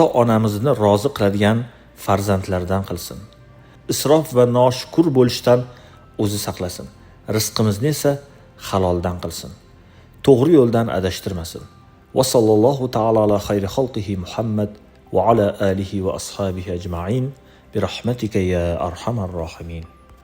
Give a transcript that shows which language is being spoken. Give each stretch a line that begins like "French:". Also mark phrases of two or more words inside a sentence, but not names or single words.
Uzbek: Ota-onamizni rozi qiladigan farzandlardan qilsin. Isrof va noshukur bo'lishdan o'zi saqlasin. Rizqimizni esa haloldan qilsin. To'g'ri yo'ldan adashtirmasin.
Arabic: وصلى الله تعالى على خير خلقه محمد وعلى آله وأصحابه أجمعين برحمتك يا أرحم الراحمين.